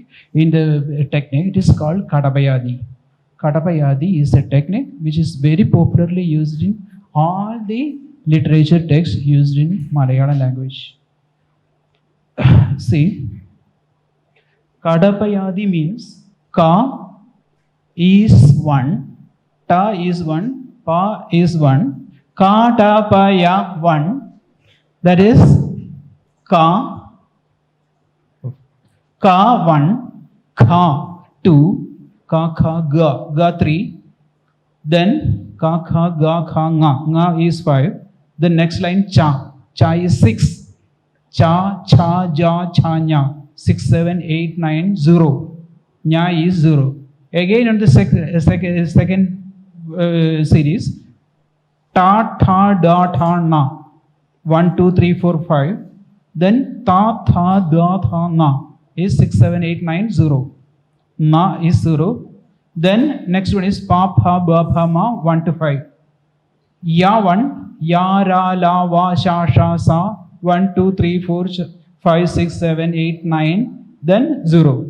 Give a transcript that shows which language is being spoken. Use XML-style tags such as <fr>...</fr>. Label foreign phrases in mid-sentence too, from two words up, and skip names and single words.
<en>In the technique, it is called Kadabayadi. Kadabayadi is a technique which is very popularly used in all the literature texts used in Malayalam language. See, Kadapayadi means Ka is one, Ta is one, Pa is one, Ka Ta Pa Ya one. That is Ka, Ka one, Ka two, Ka Kha Ga, Ga three. Then Ka Kha Ga Kha Nga, Nga is five. The next line Cha, Cha is six. Cha, Cha, Ja, Cha, Nya. 6, 7, 8, 9, 0. Nya is 0. Again on the second series, Ta, Tha, Da, Tha, Na. 1, 2, 3, 4, 5. Then Ta, Tha, Da, Tha, Na is 6, 7, 8, 9, 0. Na is 0. Then next one is Pa, Pa, Ba, Pa, Ma, 1 to 5. Ya 1, Ya, Ra, La, Va, Sha, Sha, Sa. 1, 2, 3, 4, 5, 6, 7, 8, 9, then 0.</en>